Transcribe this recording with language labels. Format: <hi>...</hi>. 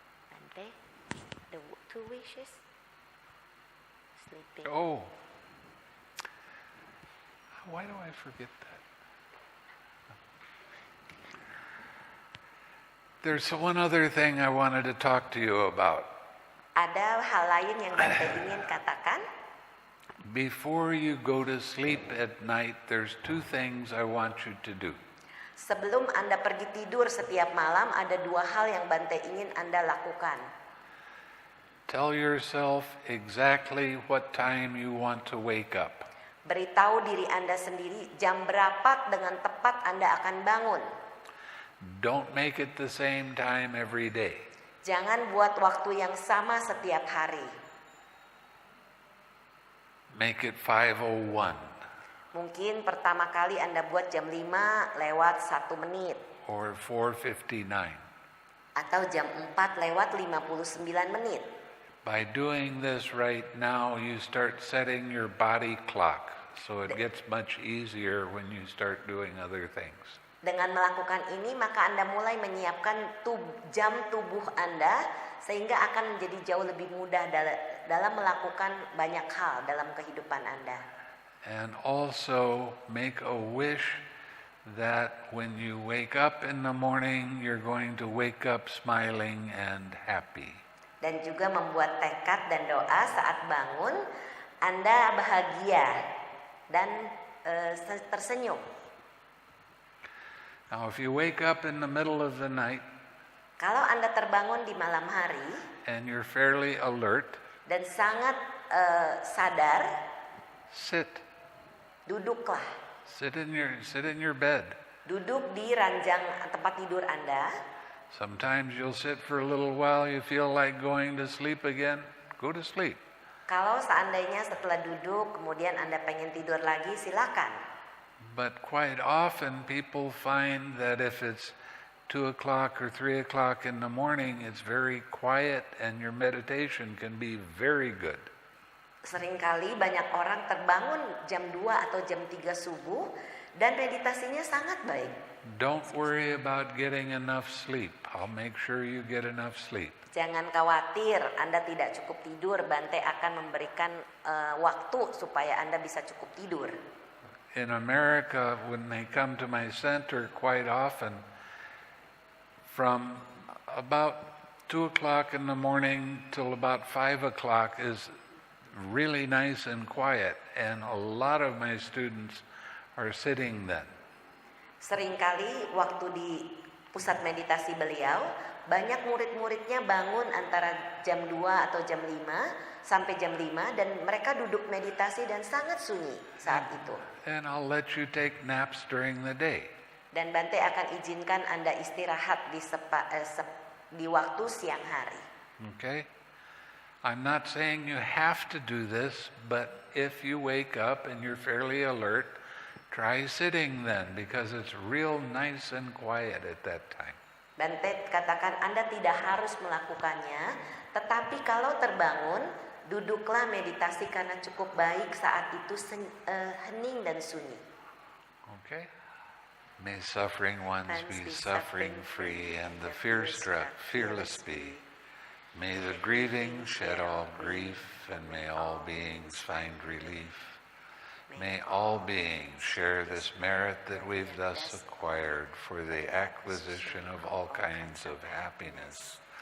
<en>Bante, the two wishes. Sleeping. Oh. Why do I forget that? There's one other thing I wanted to talk to you about.</en> <id>Ada hal lain yang Bante ingin katakan.</id> <en>Before you go to sleep at night, there's two things I want you to do.</en> <id>Sebelum Anda pergi tidur setiap malam, ada dua hal yang Bante ingin Anda lakukan.</id> <en>Tell yourself exactly what time you want to wake up.</en> <id>Beritahu diri Anda sendiri jam berapa dengan tepat Anda akan bangun.</id> <en>Don't make it the same time every day.</en> <id>Jangan buat waktu yang sama setiap hari.</id> <en>Make it 5:01</en> <id>Mungkin pertama kali Anda buat jam 5 lewat 1 menit.</id> <en>or 4:59.</en> <id>Atau jam 4 lewat 59 menit.</id> <en>By doing this right now, you start setting your body clock, so it gets much easier when you start doing other things.</en> <id>Dengan melakukan ini, maka Anda mulai menyiapkan jam tubuh Anda, sehingga akan menjadi jauh lebih mudah dalam melakukan banyak hal dalam kehidupan Anda.</id> <en>And also make a wish that when you wake up in the morning, you're going to wake up smiling and happy.</en> <id>Dan juga membuat tekad dan doa saat bangun, Anda bahagia dan tersenyum.</id> <en>Now, if you wake up in the middle of the night</en> <id>Kalau Anda terbangun di malam hari</id> <en>and you're fairly alert,</en> <id>dan sangat sadar,</id> <en>sit.</en> <id>duduklah.</id> <en>Sit in your bed.</en> <id>Duduk di ranjang tempat tidur Anda.</id> <en>Sometimes you'll sit for a little while, you feel like going to sleep again, go to sleep.</en> <id>Kalau seandainya setelah duduk kemudian Anda pengen tidur lagi, silakan.</id> <en>But quite often people find that if it's 2 o'clock or 3 o'clock in the morning, it's very quiet and your meditation can be very good.</en> <id>Seringkali banyak orang terbangun jam 2 atau jam 3 subuh dan meditasinya sangat baik.</id> <en>Don't worry about getting enough sleep. I'll make sure you get enough sleep.</en> <id>Jangan khawatir Anda tidak cukup tidur, Bante akan memberikan waktu supaya Anda bisa cukup tidur.</id> <en>In America, when they come to my center, quite often, from about 2 o'clock in the morning till about 5 o'clock is really nice and quiet, and a lot of my students are sitting then.</en> <id>Seringkali waktu di pusat meditasi beliau, banyak murid-muridnya bangun antara jam 2 atau jam 5 sampai jam 5 dan mereka duduk meditasi dan sangat sunyi saat itu.</id> <en>And I'll let you take naps during the day.</en> <id>Dan Bante akan izinkan Anda istirahat di waktu siang hari.</id> <en>Okay? I'm not saying you have to do this, but if you wake up and you're fairly alert, try sitting then, because it's real nice and quiet at that time.</en> <id>Bante katakan Anda tidak harus melakukannya, tetapi kalau terbangun, duduklah meditasi karena cukup baik saat itu hening dan sunyi.</id> <en>Okay? May suffering ones be suffering free, and the fear-struck fearless be. May the grieving shed all grief, and may all beings find relief. May all beings share this merit that we've thus acquired for the acquisition of all kinds of happiness.</en>